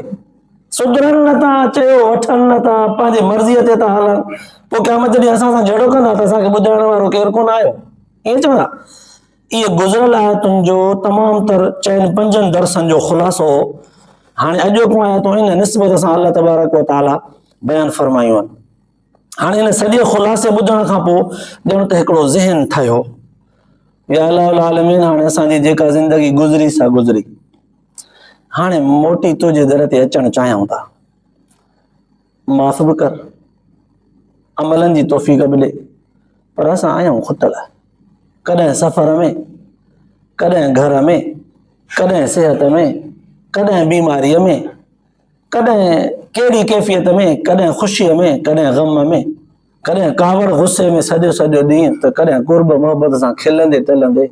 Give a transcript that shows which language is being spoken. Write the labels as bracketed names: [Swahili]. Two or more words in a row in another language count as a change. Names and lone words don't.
[Sindhi] सुधरनि नथा, चयो वठनि नथा, पंहिंजी मर्ज़ीअ ते था हलनि, पोइ क़यामत ॾींहुं असां सां जहिड़ो कंदा त असांखे ॿुधाइण वारो केरु कोन आयो, ईअं चवंदा। इहे गुज़िरियल आयतुनि जो तमामु तर चइनि 5 दर्सनि जो ख़ुलासो हाणे अॼोको आयतूं इन निस्बत सां [Arabic] الله تبارك وتعالى [Sindhi] बयानु फरमायूं आहिनि। हाणे इन सॼे ख़ुलासे ॿुधण खां पोइ ॼण त हिकिड़ो ज़हन ठहियो, [Arabic] يا الله العالمين, [Sindhi] हाणे असांजी जेका ज़िंदगी गुज़री सा गुज़री, हाणे मोटी तुंहिंजे दर ते अचणु चाहियूं था, माफ़ बि कर, अमलनि जी तौफ़ीक़ बि ॾे, पर असां आहियूं खुटल, कॾहिं सफ़र में, कॾहिं घर में, कॾहिं सिहत में, कॾहिं बीमारीअ में, कॾहिं कहिड़ी कैफ़ियत में, कॾहिं ख़ुशीअ में, कॾहिं ग़म में, कॾहिं कावड़ गुस्से में सॼो सॼो ॾींहुं, त कॾहिं कुर्ब मोहबत सां खिलंदे टलंदे।